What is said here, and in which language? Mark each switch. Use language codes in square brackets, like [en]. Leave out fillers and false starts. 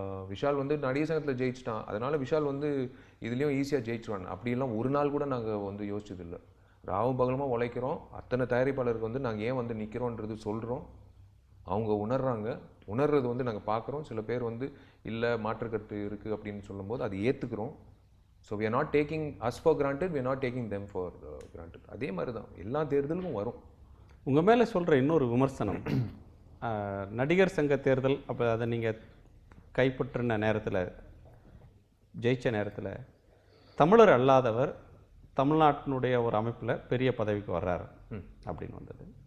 [ta] விஷால் வந்து நடிகர் சங்கத்தில் ஜெயிச்சிட்டான், அதனால் விஷால் வந்து இதுலேயும் ஈஸியாக ஜெயிச்சிடுவான் அப்படிலாம் ஒரு நாள் கூட நாங்கள் வந்து யோசிச்சதில்லை. ராவும் பகலமாக உழைக்கிறோம். அத்தனை தயாரிப்பாளருக்கு வந்து நாங்கள் ஏன் வந்து நிற்கிறோன்றது சொல்கிறோம். அவங்க உணர்றது வந்து நாங்கள் பார்க்குறோம். சில பேர் வந்து இல்லை மாற்றுக்கருத்து இருக்குது அப்படின்னு சொல்லும்போது அது ஏற்றுக்கிறோம். [en] So we are not taking us for granted, we are not taking them for granted. [ta] அதே மாதிரி தான் எல்லா தேர்தலுக்கும் வரும். உங்கள் மேலே சொல்கிற இன்னொரு விமர்சனம், நடிகர் சங்க தேர்தல் அப்போ அதை நீங்கள் கைப்பற்றின நேரத்தில், ஜெயித்த நேரத்தில், தமிழர் அல்லாதவர் தமிழ்நாட்டினுடைய ஒரு அமைப்பில் பெரிய பதவிக்கு வர்றாரு அப்படின்னு வந்தது.